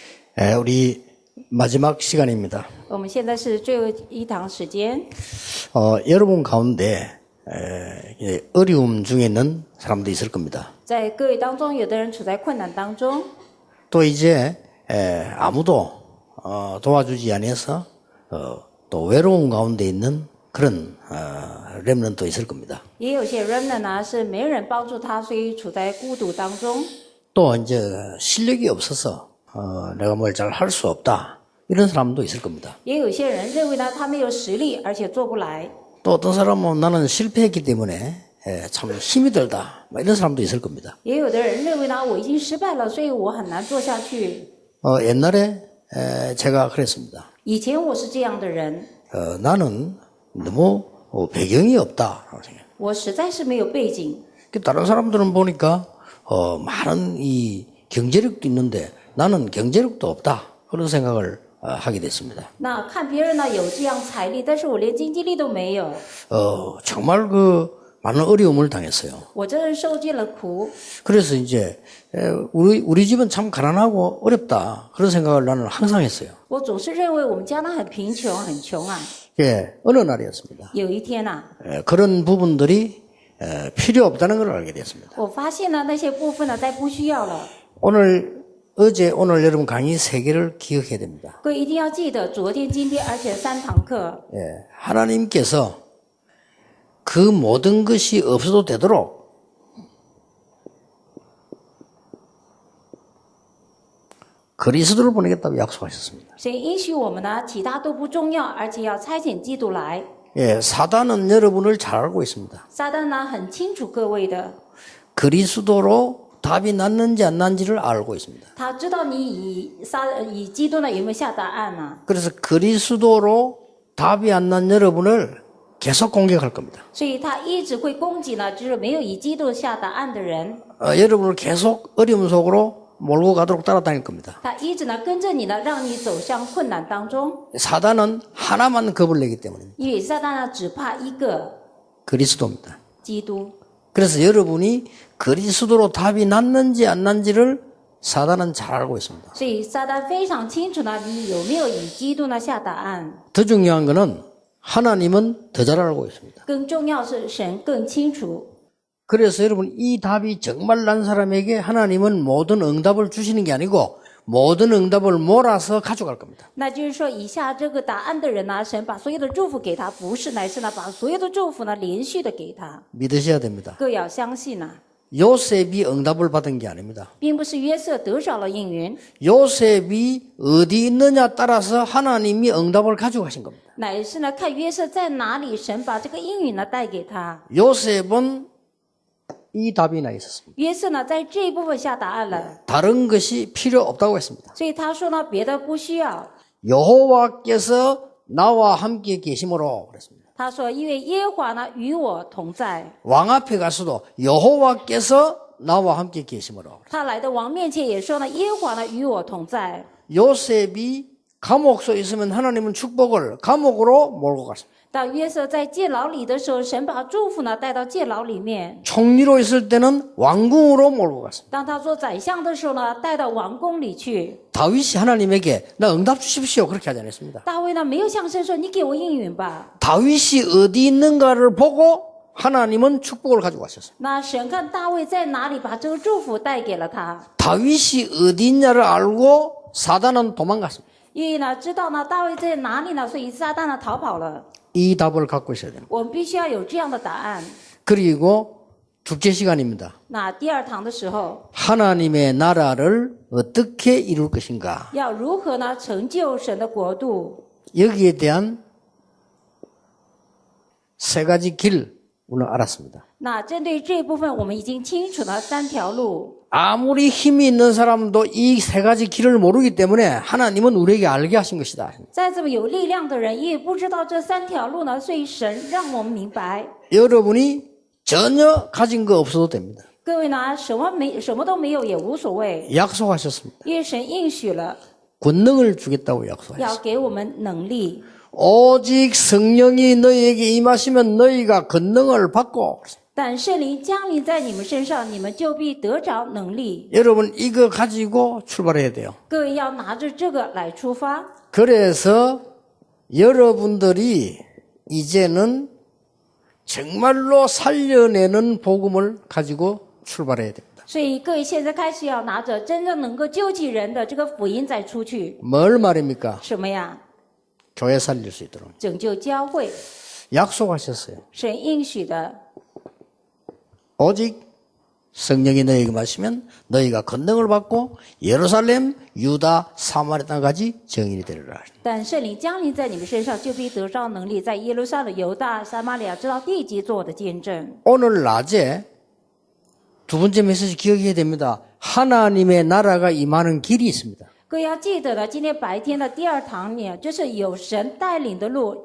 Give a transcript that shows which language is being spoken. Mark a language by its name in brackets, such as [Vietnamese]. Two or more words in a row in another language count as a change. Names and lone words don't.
[Korean] 우리 마지막 시간입니다. [Chinese] 我们现在是最后一堂时间。 [Korean] 여러분 가운데 어려움 중에 있는 사람도 있을 겁니다. [Chinese] 在各位当中，有的人处在困难当中， [Korean] 또 이제 아무도 도와주지 않아서 또 외로움 가운데 있는 그런 렘넌트도 있을 겁니다. [Chinese] 也有些 remnant 呢是没人帮助他，所以处在孤独当中。 [Korean] 또 이제 실력이 없어서 내가 뭘 잘 할 수 없다 이런 사람도 있을 겁니다. [Chinese] 也有些人认为呢他没有实力，而且做不来。 [Korean] 또 어떤 사람은 나는 실패했기 때문에 참 힘이 들다 이런 사람도 있을 겁니다. [Chinese] 也有的人认为呢我已经失败了，所以我很难做下去。 [Korean] 옛날에 제가 그랬습니다. [Chinese] 以前我是这样的人， [Korean] 나는 너무 배경이 없다. [Chinese] 我实在是没有背景。 [Korean] 다른 사람들은 보니까 많은 이 경제력도 있는데 나는 경제력도 없다. 그런 생각을 하게 됐습니다. [Chinese] 那看别人呢有这样财力，但是我连经济力都没有， [Korean] 정말 많은 어려움을 당했어요. [Chinese] 我真是受尽了苦。 [Korean] 그래서 이제 우리 집은 참 가난하고 어렵다. 그런 생각을 나는 항상 했어요. [Chinese] 我总是认为我们家呢很贫穷，很穷啊。 [Korean] 예, 어느 날이었습니다. [Chinese] 有一天啊， [Korean] 그런 부분들이 필요 없다는 걸 알게 됐습니다. [Chinese] 我发现呢那些部分呢再不需要了。 [Korean] 오늘 여러분 강의 3개를 기억해야 됩니다. [Chinese] 各位一定要记得，昨天、今天，而且3堂课， [Korean] 예, 하나님께서 그 모든 것이 없어도 되도록 그리스도를 보내겠다고 약속하셨습니다. [Chinese] 神应许我们呢，其他都不重要，而且要差遣基督来。 [Korean] 예, 사단은 여러분을 잘 알고 있습니다. [Chinese] 撒旦呢很清楚各位的， [Korean] 그리스도로 답이 났는지 안 났는지를 알고 있습니다. [Chinese] 他知道你以基督呢有没有下答案呢？ [Korean] 그래서 그리스도로 답이 안 난 여러분을 계속 공격할 겁니다. [Chinese] 所以他一直会攻击呢，就是没有以基督下答案的人， [Korean] 여러분을 계속 어려움 속으로 몰고 가도록 따라다닐 겁니다. [Chinese] 他一直呢跟着你呢，让你走向困难当中。 [Korean] 사단은 하나만 겁을 내기 때문입니다. [Chinese] 因为撒旦呢只怕一个 [Korean] 그리스도입니다. [Chinese] 基督， [Korean] 그래서 여러분이 그리스도로 답이 났는지 안 났는지를 사단은 잘 알고 있습니다. [Chinese] 所以撒旦非常清楚呢，你有没有以基督呢下答案。 [Korean] 더 중요한 것은 하나님은 더 잘 알고 있습니다. [Chinese] 更重要是神更清楚。 [Korean] 그래서 여러분 이 답이 정말 난 사람에게 하나님은 모든 응답을 주시는 게 아니고 모든 응답을 몰아서 가져갈 겁니다. [Chinese] 那就是说，以下这个答案的人呢，神把所有的祝福给他，不是，乃是呢把所有的祝福呢连续的给他。 [Korean] 믿으셔야 됩니다. [Chinese] 各位要相信啊， [Korean] 요셉이 응답을 받은 게 아닙니다. [Chinese] 并不是约瑟得着了应允， [Korean] 요셉이 어디 있느냐 따라서 하나님이 응답을 가져가신 겁니다. [Chinese] 乃是呢看约瑟在哪里，神把这个应允呢带给他。 [Korean] 요셉은 이 답이 나 있었습니다. [Chinese] 约瑟呢在这一部分下答案了， [Korean] 다른 것이 필요 없다고 했습니다. [Chinese] 所以他说呢别的不需要。 [Korean] 여호와께서 나와 함께 계심으로 그랬습니다. [Chinese] 他说因为耶和华呢与我同在， [Korean] 왕 앞에 가서도 여호와께서 나와 함께 계심으로. [Chinese] 他来的王面前也说呢耶和华呢与我同在。 [Korean] 요셉이 감옥 속에 있으면 하나님은 축복을 감옥으로 몰고 갔습니다. [Chinese] 当约瑟在监牢里的时候，神把祝福呢带到监牢里面。 [Korean] 총리로 있을 때는 왕궁으로 몰고 갔습니다. [Chinese] 当他做宰相的时候呢，带到王宫里去。 [Korean] 다윗이 하나님에게 나 응답 주십시오 그렇게 하지 않았습니다. [Chinese] 大卫呢没有向神说：“你给我应允吧。 [Korean] 다윗이 어디 있는가를 보고 하나님은 축복을 가지고 왔었습니다. ” [Chinese] 那神看大卫在哪里，把这个祝福带给了他。 [Korean] 다윗이 어디 있냐를 알고 사단은 도망갔습니다. [Chinese] 因为呢，知道呢大卫在哪里呢，所以撒旦呢逃跑了。 [Korean] 이 답을 갖고 있어야 됩니다. [Chinese] 我们必须要有这样的答案。 [Korean] 그리고 둘째 시간입니다. [Chinese] 那第二堂的时候， [Korean] 하나님의 나라를 어떻게 이룰 것인가. [Chinese] 要如何呢成就神的国度？ [Korean] 여기에 대한 3가지 길 오늘 알았습니다. [Chinese] 那针对这一部分，我们已经清楚了3条路。 [Korean] 아무리 힘이 있는 사람도 이 3가지 길을 모르기 때문에 하나님은 우리에게 알게 하신 것이다. [Chinese] 再这么有力量的人，也不知道这3条路呢，所以神让我们明白。 [Korean] 여러분이 전혀 가진 거 없어도 됩니다. [Chinese] 各位呢，什么都没有也无所谓， [Korean] 약속하셨습니다. [Chinese] 因为神应许了 [Korean] 권능을 주겠다고 약속하셨습니다. [Chinese] 要给我们能力。 [Korean] 오직 성령이 너희에게 임하시면 너희가 권능을 받고 [Chinese] 但圣灵降临在你们身上，你们就必得着能力。 [Korean] 여러분 이거 가지고 출발해야 돼요. [Chinese] 各位要拿着这个来出发。 [Korean] 그래서 여러분들이 이제는 정말로 살려내는 복음을 가지고 출발해야 됩니다. [Chinese] 所以各位现在开始要拿着真正能够救济人的这个福音再出去。 [Korean] 뭘 말입니까? [Chinese] 什么呀？ [Korean] 교회 살릴 수 있도록 [Chinese] 拯救教会， [Korean] 약속하셨어요. [Chinese] 神应许的。 [Korean] 오직 성령이 너희에게 마시면 너희가 권능을 받고 예루살렘, 유다, 사마리아 땅까지 증인이 되리라. [Chinese] 但圣灵降临在你们身上，就必得着能力，在耶路撒冷、犹大、撒玛利亚直到地极做我的见证。 [Korean] 오늘 낮에 두 번째 메시지 기억해야 됩니다. 하나님의 나라가 임하는 길이 있습니다. [Chinese] 各位要记得了，今天白天的第二堂呢，就是有神带领的路。